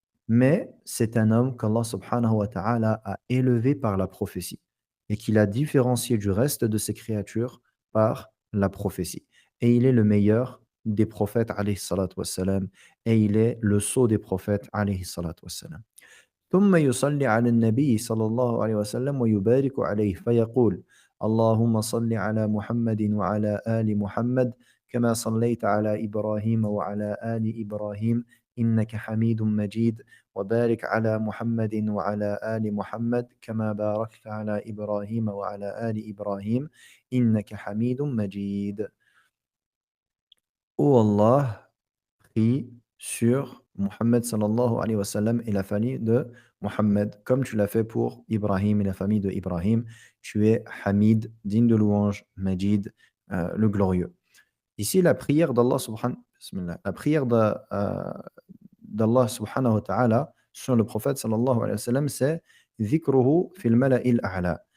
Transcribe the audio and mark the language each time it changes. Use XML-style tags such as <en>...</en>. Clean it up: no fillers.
<fr>Mais c'est un homme qu'Allah subhanahu wa ta'ala a élevé par la prophétie et qu'il a différencié du reste de ses créatures par la prophétie. Et il est le meilleur des prophètes alayhi salatu wassalam et il est le sceau des prophètes alayhi salatu wassalam.</fr> <ar>ثم يصلي على النبي صلى الله عليه وسلم ويبارك عليه فيقول اللهم صل على محمد وعلى آل محمد كما صليت على إبراهيم وعلى آل إبراهيم إنك حميد مجيد وبارك على محمد وعلى آل محمد كما باركت على إبراهيم وعلى آل إبراهيم إنك حميد مجيد.</ar> <fr>Ô Allah, prie sur Mohammed sallallahu alayhi wa sallam et la famille de Mohammed, comme tu l'as fait pour Ibrahim et la famille de Ibrahim. Tu es Hamid, digne de louange, Majid, le glorieux. Ici, la prière d'Allah Bismillah, la prière d'Allah subhanahu wa ta'ala sur le prophète sallallahu alayhi wa sallam, c'est dhikruhu fil mala'il a'la.</fr>